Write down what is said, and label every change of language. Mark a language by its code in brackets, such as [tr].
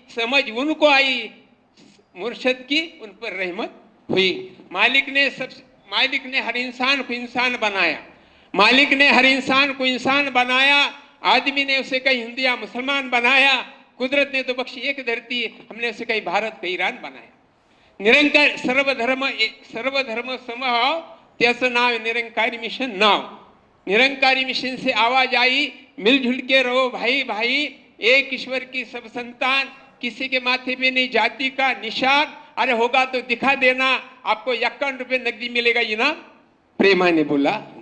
[hi] समझ उनको आई, मुर्शद की उन पर रहमत हुई। मालिक ने हर इंसान को इंसान बनाया, मालिक ने हर इंसान को इंसान बनाया, आदमी ने उसे कहीं हिंदू या मुसलमान बनाया, कुदरत ने तो बख्शी एक धरती, हमने उसे कहीं भारत का ईरान बनाया। [mr] निरंकार सर्वधर्म समभाव, त्याचं नाव आहे निरंकारी मिशन नाव। [hi] निरंकारी मिशन से आवाज आई, मिलजुल के रहो भाई भाई, एक ईश्वर की सब संतान, किसी के माथे पे नहीं जाति का निशान, अरे होगा तो दिखा देना, आपको 51 रुपये नकदी मिलेगा इनाम, प्रेमा ने बोला।